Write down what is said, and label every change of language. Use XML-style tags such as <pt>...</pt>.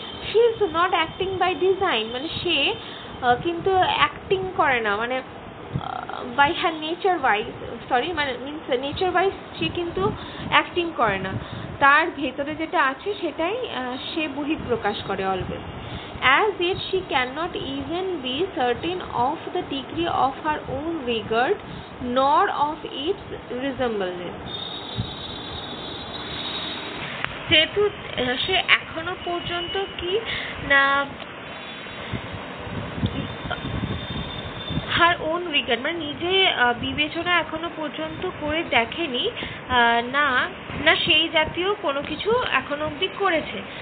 <en>she is not acting by design,</en> <bn>মানে সে কিন্তু acting করে না, মানে</bn> <en>by her nature wise, means nature wise</en> <bn>সে কিন্তু অ্যাক্টিং করে না, তার ভেতরে যেটা আছে সেটাই সে বহিঃপ্রকাশ করে always.</bn> <en>As yet she cannot even be certain of the degree of her own regard nor of its resemblance.</en> <bn>যেহেতু সে এখনো পর্যন্ত কি না</bn> <en>her own regard,</en> <bn>মানে নিজে বিবেচনা এখনো পর্যন্ত করে দেখেনি, না না সেই জাতীয় কোনো কিছু এখনো অবধি করেছে।</bn>